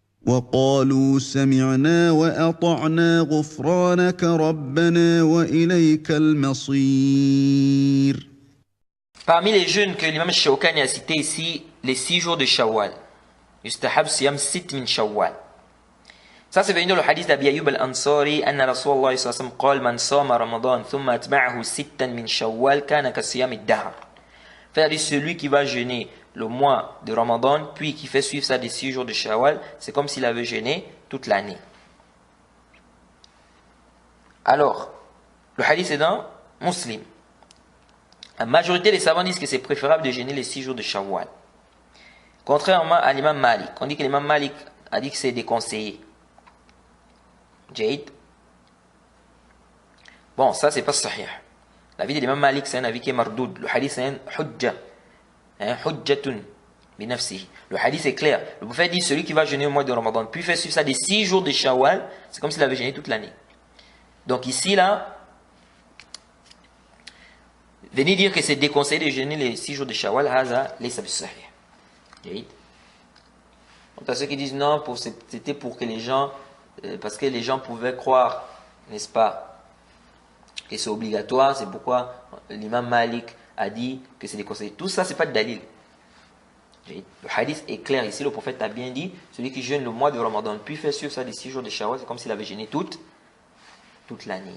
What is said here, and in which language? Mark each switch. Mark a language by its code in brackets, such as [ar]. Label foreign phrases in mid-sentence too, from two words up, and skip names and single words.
[ar] وقالوا سمعنا وأطعنا غفرانك ربنا وإليك المصير. [fr] Parmi les jeûnes que l'imam Shawkani a cité ici, les 6 jours de Shawwal. [ar] يستحب صيام ست من شوال. [fr] Ça c'est venu dans le hadith d'Abi Ayyub al-Ansari, [ar] أن رسول الله صلى الله عليه وسلم قال من صام رمضان ثم أتبعه ستا من شوال كان كصيام الدهر. [fr] C'est-à-dire celui qui va jeûner le mois de Ramadan puis qui fait suivre ça des 6 jours de Shawwal, c'est comme s'il avait jeûné toute l'année. Alors, le hadith est dans Muslim. La majorité des savants disent que c'est préférable de jeûner les 6 jours de Shawwal. Contrairement à l'imam Malik. On dit que l'imam Malik a dit que c'est déconseillé. Jaïd. Bon, ça c'est pas sahih. L'avis de l'imam Malik c'est un avis qui est mardoud. Le hadith c'est un hujja. [ar] حجة بنفسه. [fr] Le hadith est clair. Le prophète dit celui qui va jeûner au mois de Ramadan puis fait suivre ça des 6 jours de Shawwal, c'est comme s'il avait jeûné toute l'année. Donc ici là, venir dire que c'est déconseillé de jeûner les 6 jours de Shawwal, [ar] هذا ليس بالصحيح. [fr] Jaïd. Quant à ceux qui disent non, c'était pour que les gens, parce que les gens pouvaient croire, n'est-ce pas, que c'est obligatoire, c'est pourquoi l'imam Malik a dit que c'est déconseillé. Tout ça, c'est pas de dalil. Le hadith est clair ici, le prophète a bien dit, celui qui jeûne le mois de Ramadan, puis fait suivre ça des 6 jours de Shawwal, c'est comme s'il avait jeûné toute l'année.